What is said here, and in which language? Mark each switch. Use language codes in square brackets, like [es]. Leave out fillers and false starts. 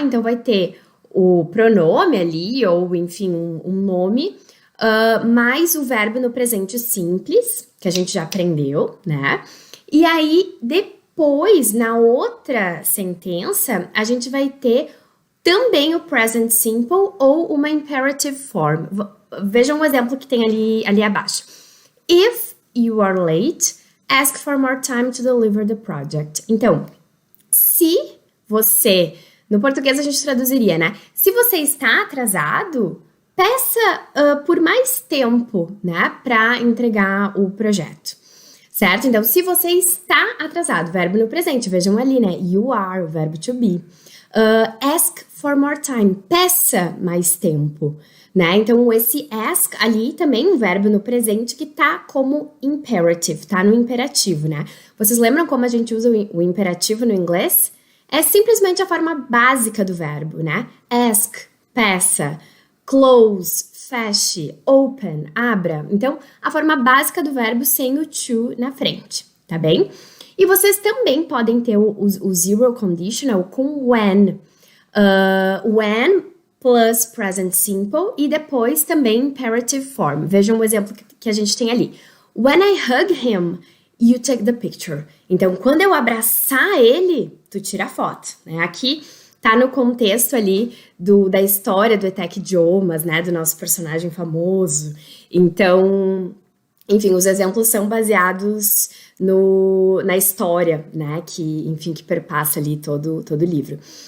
[pt] Então, vai ter o pronome ali, ou enfim, um nome, mais o verbo no presente simples, que a gente já aprendeu, né? E aí, depois, na outra sentença, a gente vai ter também o present simple ou uma imperative form. Vejam um exemplo que tem ali abaixo. [en] If you are late, ask for more time to deliver the project. [pt] Então, se você, no português a gente traduziria, né? Se você está atrasado, peça por mais tempo, né, para entregar o projeto. Certo? Então, se você está atrasado, verbo no presente, vejam ali, né? [en] You are, [pt] o verbo to be. [en] Ask for more time, [pt] peça mais tempo, né? Então, esse ask ali também um verbo no presente que tá como imperative, tá no imperativo, né? Vocês lembram como a gente usa o imperativo no inglês? É simplesmente a forma básica do verbo, né? Ask, peça, close, feche, open, abra. Então, a forma básica do verbo sem o to na frente, tá bem? E vocês também podem ter o zero conditional com when. [en] When plus present simple [pt] e depois também [en] imperative form. [pt] Vejam o exemplo que a gente tem ali. [en] When I hug him, you take the picture. [pt] Então, quando eu abraçar ele, tu tira a foto. Né? Aqui tá no contexto ali da história do ETEC Idiomas, né? Do nosso personagem famoso. Então, enfim, os exemplos são baseados na história, né, que perpassa ali todo o livro.